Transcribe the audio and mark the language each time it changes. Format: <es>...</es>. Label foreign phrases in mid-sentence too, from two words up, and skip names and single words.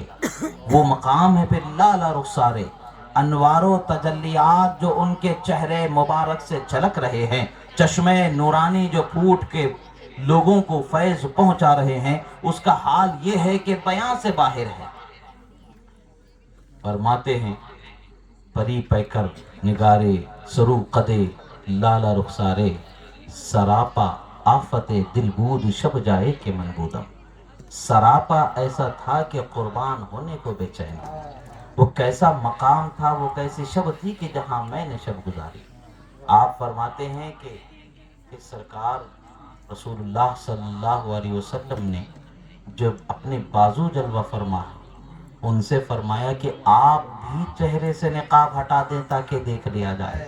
<ur>وہ مقام ہے پھر</ur> <fa>لالا رخسارے,</fa> <ur>انوار و تجلیات جو ان کے چہرے مبارک سے جھلک رہے ہیں, چشمے نورانی جو پھوٹ کے لوگوں کو فیض پہنچا رہے ہیں, اس کا حال یہ ہے کہ بیان سے باہر ہے. فرماتے ہیں</ur> <fa>پری پیکر نگارے سرو قدے لالا رخسارے, سراپا آفت دل بود شب جائے کہ من بودم.</fa> <ur>سراپا ایسا تھا کہ قربان ہونے کو بے چین. وہ کیسا مقام تھا, وہ کیسی شب تھی کہ جہاں میں نے شب گزاری. آپ فرماتے ہیں کہ سرکار رسول اللہ</ur> <ar>صلی اللہ علیہ وسلم</ar> <ur>نے جب اپنے بازو جلوہ فرما ان سے فرمایا کہ آپ بھی چہرے سے نقاب ہٹا دیں تاکہ دیکھ لیا جائے.</ur>